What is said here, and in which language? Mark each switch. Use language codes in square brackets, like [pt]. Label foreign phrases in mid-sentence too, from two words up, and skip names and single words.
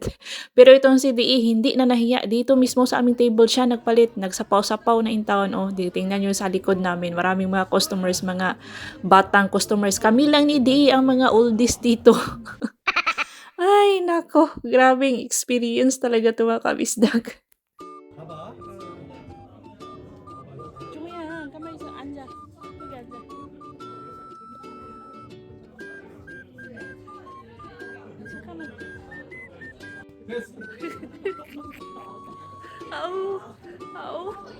[tl] Pero itong si DE hindi na nahiya. Dito mismo sa aming table siya nagpalit. Nagsapaw-sapaw na [en] in town. [tl] Oh, tingnan nyo sa likod namin. Maraming mga customers, mga batang customers. Kami lang ni DE ang mga oldies dito. Ay, nako. Grabing experience talaga ito mga kabisdak. [ko] 봐봐. 종이야, 가만히 있어. 앉아. 여기 앉아. 잠깐만. 됐어. 아우, 아우.